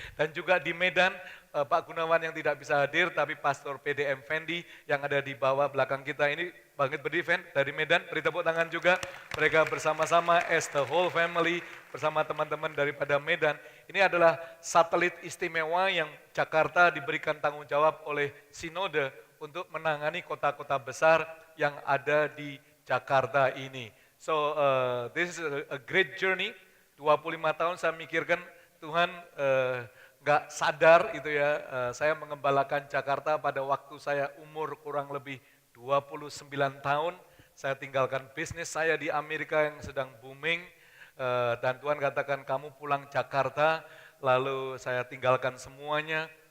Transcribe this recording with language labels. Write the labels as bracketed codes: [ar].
[id] Dan juga di Medan, Pak Gunawan yang tidak bisa hadir, tapi Pastor PDM Fendi yang ada di bawah belakang kita ini, bangkit berdiri Fen, dari Medan, beri tepuk tangan juga. Mereka bersama-sama [en] as the whole family, [id] bersama teman-teman daripada Medan. Ini adalah satelit istimewa yang Jakarta diberikan tanggung jawab oleh Sinode untuk menangani kota-kota besar yang ada di Jakarta ini. [en] So this is a great journey. [id] 25 tahun saya mikirkan Tuhan nggak sadar itu ya, saya mengembalakan Jakarta pada waktu saya umur kurang lebih 29 tahun. Saya tinggalkan bisnis saya di Amerika yang sedang booming, dan Tuhan katakan kamu pulang Jakarta, lalu saya tinggalkan semuanya